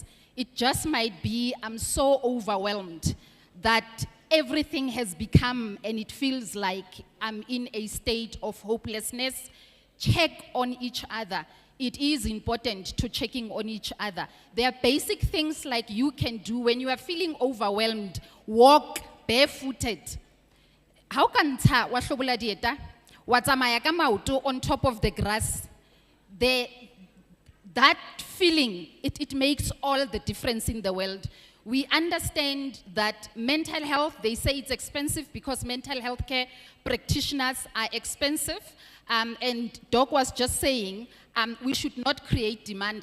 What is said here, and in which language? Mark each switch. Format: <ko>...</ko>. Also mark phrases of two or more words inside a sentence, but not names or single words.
<en>It just might be I'm so overwhelmed that everything has become, and it feels like I'm in a state of hopelessness. Check on each other. It is important to checking on each other. There are basic things like you can do when you are feeling overwhelmed. Walk barefooted. How can</en> <st>wa hlobola dieta? Wa tsamaya ka maoto</st> <en>on top of the grass. That feeling, it makes all the difference in the world. We understand that mental health, they say it's expensive because mental health care practitioners are expensive. And Doc was just saying, we should not create demand.</en>